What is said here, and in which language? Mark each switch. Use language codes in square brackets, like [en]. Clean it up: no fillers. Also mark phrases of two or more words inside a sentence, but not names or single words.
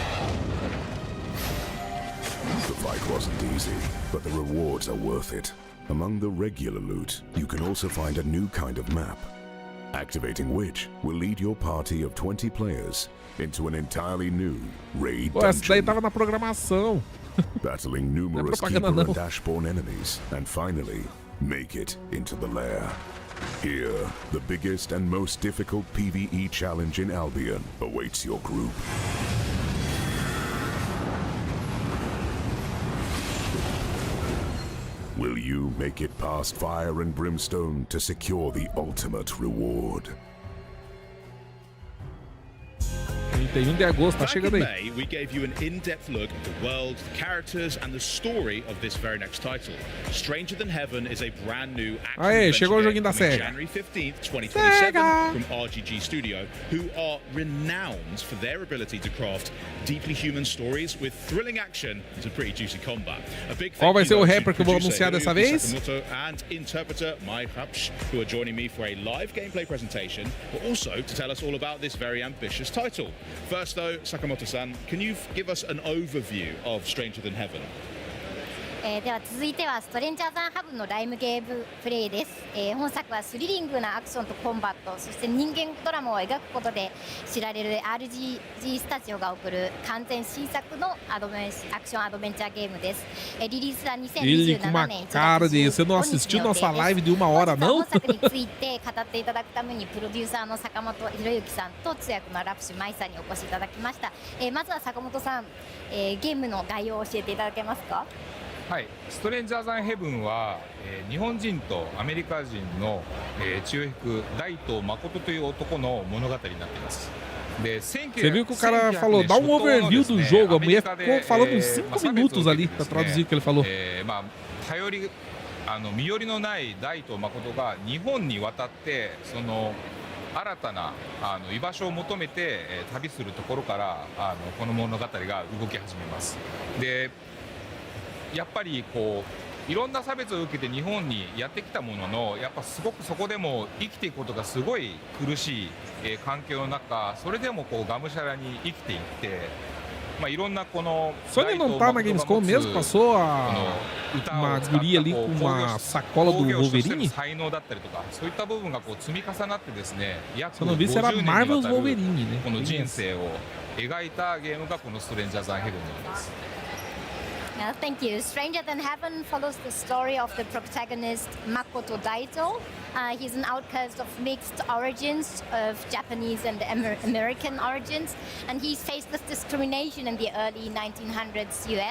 [en] The fight wasn't easy, but the rewards are worth it. Among the regular loot, you can also find a new kind of map, activating which will lead your party of 20 players into an entirely new raid [pt] Pô, essa daí [en] dungeon. [pt] tava na programação. [en] Battling numerous keeper and dashborn enemies, and finally, make it into the lair. Here, the biggest and most difficult PvE challenge in Albion awaits your group. Will you make it past fire and brimstone to secure the ultimate reward? [pt] 31 de agosto, tá chegando [en] In [pt] aí. [en] May, we gave you an in-depth look at the world, the characters, and the story of this very next title. Stranger Than Heaven is a brand new action [pt] Aê, chegou o joguinho da [en] coming [pt] SEGA. [en] January 15th, 2027 from RGG Studio, who are renowned for their ability to craft deeply human stories with thrilling action and some pretty juicy combat. A big [pt] Qual vai [en] thank [pt] ser o [en] you to [pt] rapper que eu vou [en] producer [pt] anunciar dessa vez? [en] Sakamoto and interpreter Mai who are joining me for a live gameplay presentation, but also to tell us all about this very ambitious title. First though, Sakamoto-san, can you give us an overview of Stranger Than Heaven? [ja] では続いてはストレンジャーザンハブのライムゲームプレイです、本作はスリリングなアクションとコンバット、そして人間ドラマを描くことで知られる RGG スタジオが送る完全新作のアクションアドベンチャーゲームです、リリースは [pt] Ele com uma [ja] 2027年1 [pt] cara [ja] 月 [pt] de... Você não [ja] 15 [pt] assistiu [ja] 日の予定 [pt] nossa [ja] です。 [pt] live de 1 hora, não? [ja] 本作について語っていただくためにプロデューサーの坂本博之さんと通訳のラプシュ舞さんにお越しいただきました、まずは坂本さん、ゲームの概要を教えていただけますか。はい、ストレンジャーザンヘブンは、日本人とアメリカ人の、血を引く大東誠という男の物語になっています。 [pt] Você viu que o cara falou, dá um overview do jogo, a mulher ficou falando uns 5 minutos ali pra traduzir o que ele falou. [ja] 身寄りのない大東誠が日本に渡ってその新たな居場所を求めて、旅するところからこの物語が動き始めます。でやっぱりこういろんな差別を受けて日本にやってきたものの、やっぱすごくそこでも生きていくことがすごい苦しい、環境の中、それでもこうがむしゃらに生きていって、いろんなこの [pt] Sony não tá na Gamescom mesmo? Passou uma guria ali com uma sacola do Wolverine? [ja] 才能だったりとか、そういった部分がこう積み重なってですね、約 [pt] Se eu não vi, será [ja] 50 年にわた [pt] Marvel's [ja] る [pt] Wolverine, né? [ja] この人生を描いたゲームがこのストレンジャーズ・アンヘブンになります。 [en] Thank you. Stranger Than Heaven follows the story of the protagonist Makoto Daito. He's an outcast of mixed origins, of Japanese and American origins, and he's faced with discrimination in the early 1900s US.